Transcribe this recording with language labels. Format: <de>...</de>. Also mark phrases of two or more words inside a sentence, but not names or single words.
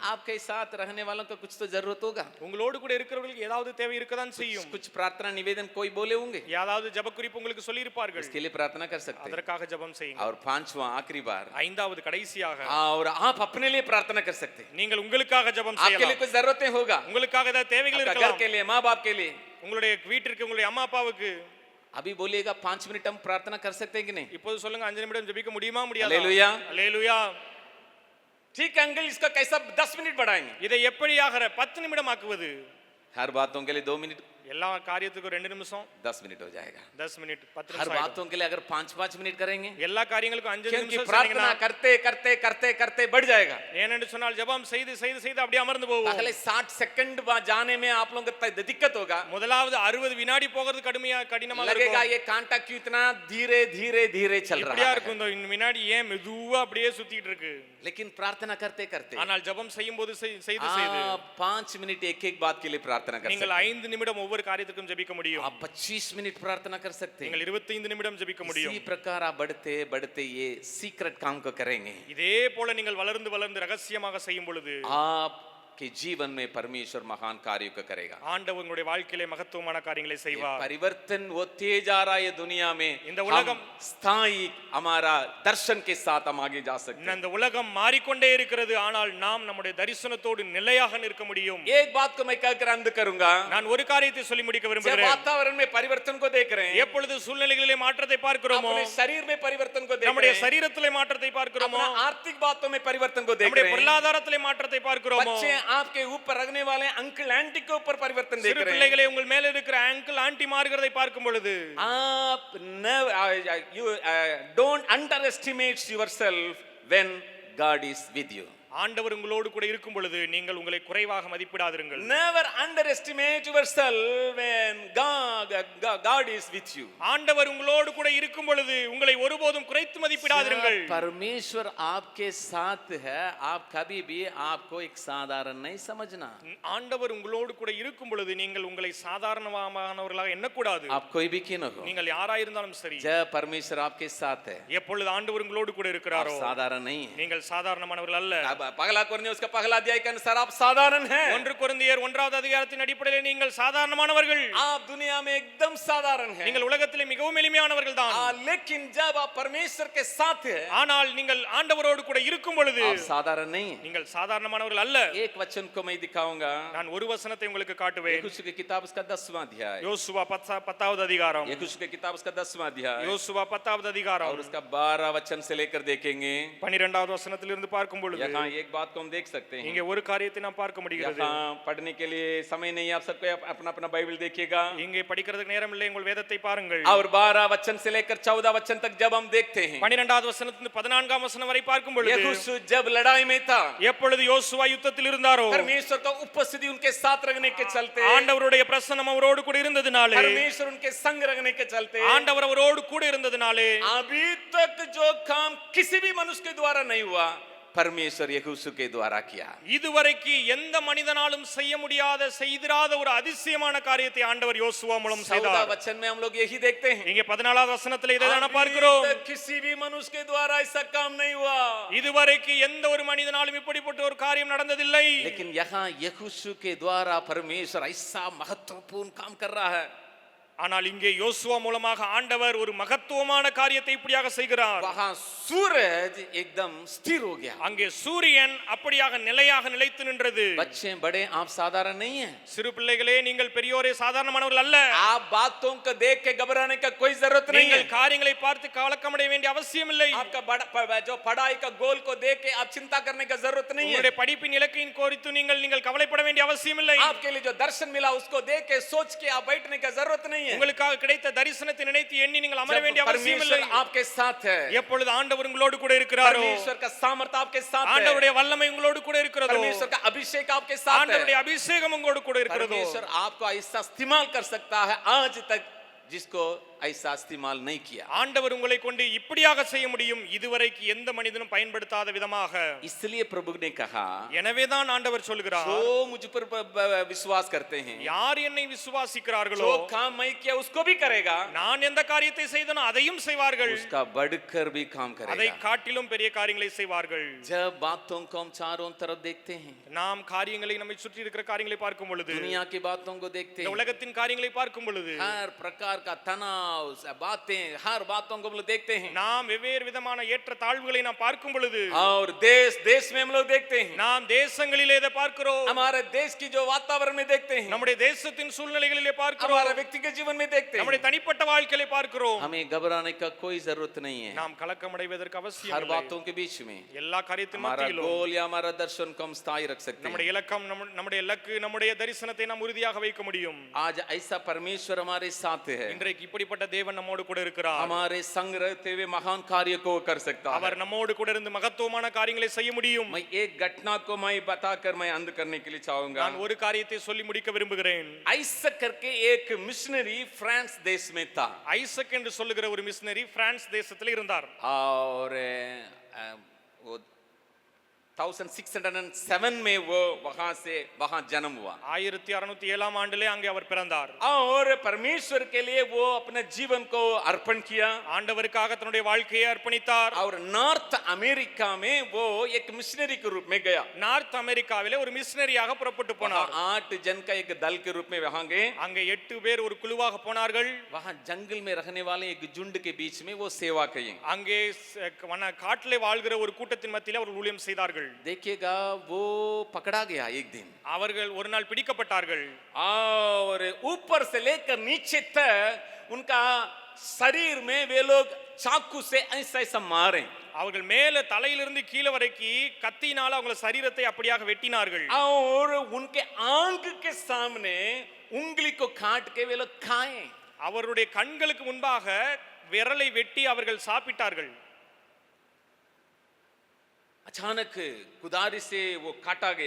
<hi>आपके साथ रहने वालों को कुछ तो जरूरत होगा,</hi> <ta>உங்களோடு கூட இருக்கிறவர்களுக்கு ஏதாவது தேவை இருக்கதான் செய்யும்.</ta> <hi>कुछ प्रार्थना निवेदन कोई बोले होंगे,</hi> <ta>ஏதாவது ஜெப குறிப்பு உங்களுக்கு சொல்லி இருப்பார்கள்,</ta> <hi>इसके लिए प्रार्थना कर सकते हैं.</hi> <ta>அதற்காக ஜெபம் செய்யுங்க.</ta> <hi>और पांचवा आखिरी बार,</hi> <ta>ஐந்தாவது கடைசியாக,</ta> <hi>और आप अपने लिए प्रार्थना कर सकते हैं.</hi> <ta>நீங்கள் உங்களுக்காக ஜெபம்</ta> <hi>आपके लिए</hi> <ta>செய்யலாம்.</ta> <hi>कुछ जरूरतें होगा,</hi> <ta>உங்களுக்காக ஏதாவது தேவைகள்</ta> <hi>आपका घर</hi> <ta>இருக்கலாம்,</ta> <hi>के लिए, माँ बाप के लिए.</hi> <ta>உங்களுடைய வீட்டிற்கு, உங்களுடைய அம்மா அப்பாவுக்கு.</ta> <hi>अभी बोलिएगा 5 मिनट हम प्रार्थना कर सकते हैं कि नहीं?</hi> <ta>இப்போது சொல்லுங்க, 5 நிமிடம் ஜெபிக்க முடியுமா முடியாதா?</ta> <hi>हालेलुया.</hi> <ta>அல்லேலூயா.</ta> <hi>ठीक है अंकल, इसका कैसा 10 मिनट बढ़ाएंगे?</hi> <ta>இதை எப்படியாக 10 நிமிடம் ஆக்குவது?</ta> <hi>हर बातों के लिए 2 मिनट,</hi> <ta>எல்லா காரியத்துக்கும் 2 நிமிஷம்,</ta> <hi>10 मिनट हो जाएगा.</hi> <ta>10 மினிட், 10</ta> <hi>हर</hi> <ta>நிமிஷம்.</ta> <hi>बातों के लिए अगर 5-5 मिनट करेंगे,</hi> <ta>எல்லா காரியங்களுக்கும் 5</ta> <hi>क्योंकि</hi> <ta>நிமிஷம்</ta> <hi>प्रार्थना</hi> <ta>சொன்னீங்கன்னா,</ta> <hi>करते करते करते करते बढ़ जाएगा.</hi> <ta>ஏனென்று சொன்னால் ஜெபம் செய்து செய்து செய்து அப்படியே அமர்ந்து போவோம்.</ta> <hi>पहले 60 सेकंड जाने में आप लोगों को दिक्कत होगा,</hi> <ta>முதலாவது 60 வினாடி போகிறது கடினமாக</ta> <hi>लगेगा</hi> <ta>இருக்கும்.</ta> <hi>ये कांटा क्यों इतना धीरे धीरे धीरे चल</hi> <ta>இப்படியா</ta> <hi>रहा</hi> <ta>இருக்கும்,</ta> <hi>है.</hi> <ta>இந்த வினாடி ஏன் மெதுவா அப்படியே சுத்திட்டு இருக்கு?</ta> <hi>लेकिन प्रार्थना करते करते</hi> <ta>ஆனால் ஜெபம் செய்யும் போது செய்து செய்து</ta> <hi>आप 5 मिनट एक एक बात के लिए प्रार्थना कर</hi> <ta>நீங்கள்</ta> <hi>सकते</hi> <ta>5 நிமிடம் ஒவ்வொரு காரியத்துக்கும் ஜெபிக்க முடியும்.</ta> <hi>हैं. आप 25 मिनट प्रार्थना कर सकते हैं.</hi> <ta>நீங்கள் 25 நிமிடம் ஜெபிக்க முடியும்.</ta> <hi>इसी प्रकार आप बढ़ते बढ़ते ये सीक्रेट काम को करेंगे.</hi> <ta>இதே போல நீங்கள் வளர்ந்து வளர்ந்து ரகசியமாக செய்யும் பொழுது</ta> <hi>आपके जीवन में परमेश्वर महान कार्यों को करेगा.</hi> <ta>ஆண்டவர் உங்களுடைய வாழ்க்கையிலே மகத்துவமான காரியங்களை</ta> <hi>ये</hi> <ta>செய்வார்.</ta> <hi>परिवर्तन वो तेज आ रहा है दुनिया में,</hi> <ta>இந்த உலகம்</ta> <hi>हम स्थायी हमारा दर्शन के साथ हम आगे जा सकते हैं.</hi> <ta>இந்த உலகம் மாறிக்கொண்டே இருக்கிறது, ஆனால் நாம் நம்முடைய தரிசனத்தோடு நிலையாக நிற்க முடியும்.</ta> <hi>एक बात को मैं कहकर अंत करूंगा,</hi> <ta>நான் ஒரு காரியத்தை சொல்லி முடிக்க</ta> <hi>जब</hi> <ta>விரும்புகிறேன்.</ta> <hi>वातावरण में परिवर्तन को देख रहे हैं,</hi> <ta>எப்பொழுது சூழ்நிலைகளிலே மாற்றத்தை பார்க்கிறோமோ,</ta> <hi>अपने शरीर में परिवर्तन को देख</hi> <ta>நம்முடைய</ta> <hi>रहे हैं,</hi> <ta>சரீரத்திலே மாற்றத்தை பார்க்கிறோமோ,</ta> <hi>अपना आर्थिक बातों में परिवर्तन को देख</hi> <ta>நம்முடைய</ta> <hi>रहे हैं,</hi> <ta>பொருளாதாரத்திலே மாற்றத்தை பார்க்கிறோமோ,</ta> <hi>बच्चे आपके ऊपर रखने वाले</hi> <en>uncle aunty</en> <hi>के ऊपर परिवर्तन देख</hi> <ta>சிறு</ta> <hi>रहे हैं,</hi> <ta>பிள்ளைகளை உங்கள் மேல இருக்கிற</ta> <en>uncle aunty</en> <ta>மாறுகிறதை பார்க்கும் பொழுது</ta> <en>आप you don't underestimate yourself when God is with you.</en> <ta>ஆண்டவர் உங்களோடு கூட இருக்கும் பொழுது நீங்கள் உங்களை குறைவாக மதிப்பிடாதிருங்கள்.</ta> <en>Never underestimate yourself when God is with you.</en> <ta>ஆண்டவர் உங்களோடு கூட இருக்கும் பொழுது உங்களை ஒருபோதும் குறைத்து மதிப்பிடாதிருங்கள்.</ta> <hi>जब परमेश्वर आपके साथ है, आप कभी भी आपको एक साधारण नहीं समझना.</hi> <ta>ஆண்டவர் உங்களோடு கூட இருக்கும் பொழுது நீங்கள் உங்களை சாதாரணமானவர்களாக எண்ணக்கூடாது.</ta> <hi>आप कोई भी क्यों न हो,</hi> <ta>நீங்கள் யாராயிருந்தாலும் சரி,</ta> <hi>जब परमेश्वर आपके साथ है,</hi> <ta>எப்பொழுது ஆண்டவர் உங்களோடு கூட</ta> <hi>आप</hi> <ta>இருக்கிறாரோ</ta> <hi>साधारण नहीं है.</hi> <ta>நீங்கள் சாதாரணமானவர்கள் அல்ல.</ta> <hi>पहला कोरिन्थियों उसका पहला अध्याय के अनुसार आप साधारण हैं.</hi> <ta>1 கொரிந்தியர் 1வது அதிகாரத்தின் அடிப்படையில் நீங்கள் சாதாரணமானவர்கள்.</ta> <hi>आप दुनिया में एकदम साधारण हैं.</hi> <ta>நீங்கள் உலகத்திலே மிகவும் எளிமையானவர்கள் தான்.</ta> <hi>लेकिन जब आप परमेश्वर के साथ हैं,</hi> <ta>ஆனால் நீங்கள் ஆண்டவரோடு கூட இருக்கும் பொழுது</ta> <hi>आप साधारण नहीं हैं.</hi> <ta>நீங்கள் சாதாரணமானவர்கள் அல்ல.</ta> <hi>एक वचन को मैं दिखाऊंगा,</hi> <ta>நான் ஒரு வசனத்தை உங்களுக்கு காட்டுவேன்.</ta> <hi>यहोशू की किताब उसका 10वां अध्याय,</hi> <ta>யோசுவா 10வது அதிகாரம்,</ta> <hi>यहोशू की किताब उसका 10वां अध्याय</hi> <ta>யோசுவா 10வது அதிகாரம்</ta> <hi>और उसका 12 वचन से लेकर देखेंगे.</hi> <ta>12வது வசனத்திலிருந்து பார்க்கும் பொழுது</ta> <hi>यहाँ एक बात को हम देख सकते हैं.</hi> <ta>இங்கே ஒரு காரியத்தை நாம் பார்க்க முடிகிறது.</ta> <hi>यहाँ पढ़ने के लिए समय नहीं, आप सबको अपना अपना बाइबल देखिएगा.</hi> <ta>இங்கே படிக்கிறதுக்கு நேரம் இல்லை, உங்கள் வேதத்தை பாருங்கள்.</ta> <hi>और 12 वचन से लेकर 14 वचन तक जब हम देखते हैं,</hi> <ta>12வது வசனத்திலிருந்து 14ஆம் வசனம் வரை பார்க்கும் பொழுது</ta> <hi>यहोशू जब लड़ाई में था,</hi> <ta>எப்பொழுது யோசுவா யுத்தத்தில் இருந்தாரோ,</ta> <hi>परमेश्वर का उपस्थिति उनके साथ रखने के चलते,</hi> <ta>ஆண்டவருடைய பிரசன்னம் அவரோடு கூட இருந்ததினாலே,</ta> <hi>परमेश्वर उनके संग रखने के चलते,</hi> <ta>ஆண்டவர் அவரோடு கூட இருந்ததினாலே,</ta> <hi>अभी तक जो काम किसी भी मनुष्य के द्वारा नहीं हुआ, परमेश्वर यहोशू के द्वारा किया.</hi> <ta>இதுவரைக்கு எந்த மனிதனாலும் செய்ய முடியாத செய்திராத ஒரு அதிசயமான காரியத்தை ஆண்டவர் யோசுவா மூலம்</ta> <hi>14</hi> <ta>செய்தார்.</ta> <hi>वचन में हम लोग यही देखते हैं,</hi> <ta>இங்கே 14வது வசனத்திலே இதை தான் பார்க்கிறோம்.</ta> <hi>अभी तक किसी भी मनुष्य के द्वारा ऐसा काम नहीं हुआ,</hi> <ta>இதுவரைக்கு எந்த ஒரு மனிதனாலும் இப்படிப்பட்ட ஒரு காரியம் நடந்ததில்லை.</ta> <hi>लेकिन यहाँ यहोशू के द्वारा परमेश्वर ऐसा महत्वपूर्ण काम कर रहा है.</hi> <ta>ஆனால் இங்கே யோசுவா மூலமாக ஆண்டவர் ஒரு மகத்துவமான காரியத்தை இப்படியாக செய்கிறார்.</ta> <hi>वहां सूरज एकदम स्थिर हो गया.</hi> <ta>அங்கே சூரியன் அப்படியாக நிலையாக நிலைத்து நின்றது.</ta> <hi>बच्चे बड़े आप साधारण नहीं है.</hi> <ta>சிறு பிள்ளைகளே, நீங்கள் பெரியோரே சாதாரணமானவர்கள் அல்ல.</ta> <hi>आप बातों को देख के घबराने का कोई जरूरत नहीं है.</hi> <ta>நீங்கள் காரியங்களை பார்த்து கலக்கமடைய வேண்டிய அவசியம் இல்லை.</ta> <hi>आपका जो पढ़ाई का गोल को देख के आप चिंता करने का जरूरत नहीं है.</hi> <ta>உங்களுடைய படிப்பின் இலக்கையின் குறித்து நீங்கள் கவலைப்பட வேண்டிய அவசியம் இல்லை.</ta> <hi>आपके लिए जो दर्शन मिला उसको देख के सोच के आप बैठने का जरूरत नहीं है.</hi> <ta>உங்களுக்காக கிடைத்த தரிசனத்தை நினைத்து எண்ணி நீங்கள் அமர வேண்டிய அவசியம் இல்லை.</ta> <hi>परमेश्वर आपके साथ है.</hi> <ta>எப்பொழுது ஆண்டவர் உங்களோடு கூட இருக்கிறாரோ,</ta> <hi>परमेश्वर का सामर्थ आपके साथ है.</hi> <ta>ஆண்டவருடைய வல்லமை உங்களோடு கூட இருக்கிறதோ,</ta> <hi>परमेश्वर का अभिषेक आपके साथ है.</hi> <ta>ஆண்டவருடைய அபிஷேகம் உங்களோடு கூட இருக்கிறதோ,</ta> <hi>परमेश्वर आपको ऐसा इस्तेमाल कर सकता है आज तक जिसको ऐसा इस्तेमाल नहीं किया.</hi> <ta>ஆண்டவர் உங்களை கொண்டு இப்படியாக செய்ய முடியும், இதுவரைக்கு எந்த மனிதனும் பயன்படுத்தாத விதமாக.</ta> <hi>इसलिए प्रभु ने कहा,</hi> <ta>எனவேதான் ஆண்டவர் சொல்கிறார்,</ta> <hi>जो मुझ पर विश्वास करते हैं,</hi> <ta>யார் என்னை விசுவாசிக்கிறார்களோ,</ta> <hi>जो काम मैं किया उसको भी करेगा,</hi> <ta>நான் எந்த காரியத்தை செய்தனோ அதையும் செய்வார்கள்,</ta> <hi>उसका बढ़कर भी काम</hi> <ta>அதை</ta> <hi>करेगा.</hi> <ta>காட்டிலும் பெரிய காரியங்களை செய்வார்கள்.</ta> <hi>जब बातों को हम चारों तरफ देखते हैं,</hi> <ta>நாம் காரியங்களை நம்மை சுற்றி இருக்கிற காரியங்களை பார்க்கும் பொழுது,</ta> <hi>दुनिया की बातों को देखते</hi> <ta>இந்த</ta> <hi>हैं,</hi> <ta>உலகத்தின் காரியங்களை பார்க்கும் பொழுது,</ta> <hi>हर प्रकार का तनाव बातें, हर बातों को हम लोग देखते हैं.</hi> <ta>நாம் வெவ்வேறு விதமான ஏற்ற தாழ்வுகளை நாம் பார்க்கும் பொழுது,</ta> <hi>और देश में हम लोग देखते हैं,</hi> <ta>நாம் தேசங்களிலே இதை பார்க்கிறோம்,</ta> <hi>हमारे देश की जो वातावरण में देखते हैं,</hi> <ta>நம்முடைய தேசத்தின் சூழ்நிலைகளிலே பார்க்கிறோம்,</ta> <hi>हमारे व्यक्तिगत जीवन में देखते</hi> <ta>நம்முடைய</ta> <hi>हैं.</hi> <ta>தனிப்பட்ட வாழ்க்கையிலே பார்க்கிறோம்.</ta> <hi>हमें घबराने का कोई जरूरत नहीं है.</hi> <ta>நாம் கலக்கமடைவதற்கு அவசியம்</ta> <hi>हर</hi> <ta>இல்லை.</ta> <hi>बातों के बीच में</hi> <ta>எல்லா காரியத்தின்</ta> <hi>हमारा</hi> <ta>மத்தியிலும்</ta> <hi>गोल या हमारा दर्शन को हम स्थायी रख सकते</hi> <ta>நம்முடைய</ta> <hi>हैं.</hi> <ta>இலக்கம், நம்முடைய இலக்கு, நம்முடைய தரிசனத்தை நாம் உறுதியாக வைக்க முடியும்.</ta> <hi>आज ऐसा परमेश्वर हमारे साथ है.</hi> <ta>இன்றைக்கு இப்படிப்பட்ட தேவன் நம்மோடு கூட இருக்கிறார்.</ta> <hi>हमारे संग रहते हुए महान कार्य को कर सकता है.</hi> <ta>அவர் நம்மோடு கூட இருந்து மகத்துவமான காரியங்களை செய்ய முடியும்.</ta> <hi>मैं एक घटना को मैं बताकर मैं अंत करने के लिए चाहूंगा.</hi> <ta>நான் ஒரு காரியத்தை சொல்லி முடிக்க விரும்புகிறேன்.</ta> <hi>आइसक करके एक मिशनरी फ्रांस देश में था.</hi> <ta>ஐசக் என்று சொல்லுகிற ஒரு மிஷனரி பிரான்ஸ் தேசத்தில் இருந்தார்.</ta> <hi>और वो 1607 में वो वहां जन्म हुआ.</hi> <ta>1607 ஆண்டிலே அங்கே அவர் பிறந்தார்.</ta> <hi>और परमेश्वर के लिए वो अपने जीवन को अर्पण किया.</hi> <ta>ஆண்டவருக்காக தன்னுடைய வாழ்க்கையை அர்ப்பணித்தார்.</ta> <hi>और नॉर्थ अमेरिका में वो एक मिशनरी के रूप में गया.</hi> <ta>நார்த் அமெரிக்காவிலே ஒரு மிஷனரியாக புறப்பட்டு போனார்.</ta> <hi>8 जन का एक दल के रूप में वहां गए.</hi> <ta>அங்கே 8 பேர் ஒரு குழுவாக போனார்கள்.</ta> <hi>वहां जंगल में रहने वाले एक झुंड के बीच में वो सेवा की.</hi> <ta>அங்கே காட்டிலே வாழ்கிற ஒரு கூட்டத்தின் மத்தியிலே அவர் ஊழியம் செய்தார்கள்.</ta> <hi>देखिएगा वो पकड़ा गया एक दिन.</hi> <ta>அவர்கள் ஒரு நாள் பிடிக்கப்பட்டார்கள்.</ta> <hi>और ऊपर से लेकर नीचे तक उनका शरीर में वे लोग चाकू से ऐसा ऐसा मारे.</hi> <ta>அவர்கள் மேல தலையிலிருந்து கீழே வரைக்கும் கத்தியினால அவங்க சரீரத்தை அப்படியாக வெட்டினார்கள்.</ta> <hi>और उनके आंख के सामने उंगली को काट के वे लोग खाए.</hi> <ta>அவருடைய கண்களுக்கு முன்பாக விரலை வெட்டி அவர்கள் சாப்பிட்டார்கள்.</ta> <hi>अचानक कुदारी से वो काटा गया.</hi>